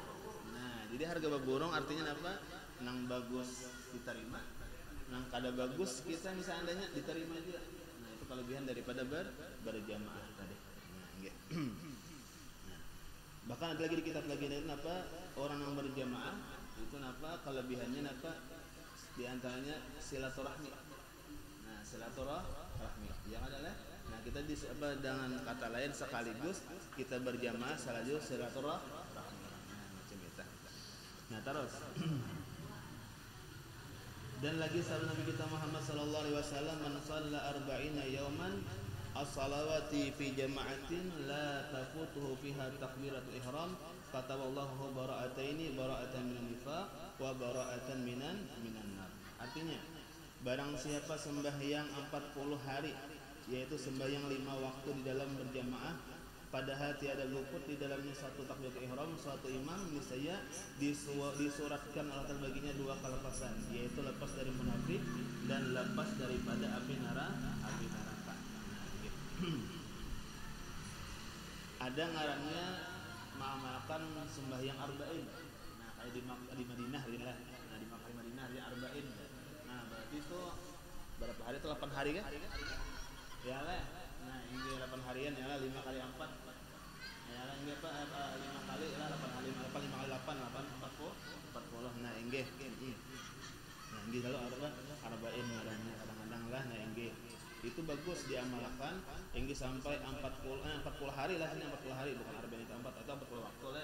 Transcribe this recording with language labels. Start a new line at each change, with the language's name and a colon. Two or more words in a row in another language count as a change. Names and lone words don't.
Banjar: Nah, jadi harga bagurung artinya napa? Nang bagus diterima, nang kada bagus kita misalnya diterima juga.
Indonesian: Nah, itu kelebihan daripada berjamaah tadi.
Banjar: Nah, inggih.
Indonesian: Nah, bahkan ada lagi di kitab lagi dari napa? Orang yang berjamaah itu napa kelebihannya napa di antaranya silaturahmi. Nah, silaturahmi yang adalah nah kita dengan kata lain sekaligus kita berjamaah sekaligus silaturahmi. Nah, macam itu. Nah, terus dan lagi sabda Nabi kita
Arabic: Muhammad صلى الله عليه وسلم, "من صلى 40 يوما الصلوات في جماعة لا تفوته فيها تكبيرة الإحرام كتب الله براءتين براءة من النفاق وبراءة من النار."
Indonesian: Artinya, barang siapa sembahyang 40 hari, yaitu sembahyang 5 waktu di dalam berjamaah, padahal tiada luput di dalamnya satu takbiratul ihram, suatu imam, niscaya disuratkan Allah baginya 2 kelepasan, yaitu lepas dari munafik dan lepas daripada api neraka. Ada ngarannya mengamalkan sembahyang arba'in. Nah, kayak di Madinah lah. Nah, di Madinah dia arba'in. Nah, berarti itu berapa hari? Itu 8 hari kan? Ya lah. Nah, ini 8 harian ya lah 5 kali 4. Ya lah ini apa 5 kali lah 8 kali 5 kali 8 40.
Banjar: Nah, inggih. Nah, inggih kalau arba'in ngarannya kadang-kadang lah nah inggih.
Indonesian: Itu bagus diamalkan hingga sampai 40 hari lah, ini 40 hari bukan arba'in itu 4 atau 40 waktu lah.